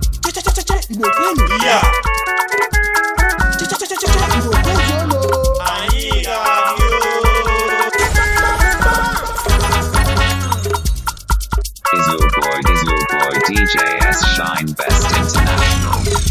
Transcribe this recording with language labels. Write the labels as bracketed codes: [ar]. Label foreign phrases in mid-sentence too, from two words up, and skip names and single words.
[ig] che, che, che, che, Igbo kwenu. Ya. Che, che, che, che, che, che, Igbo kwenu. Anyị ga-abịa. [en] Is your boy, is your boy D J S Shine Best International?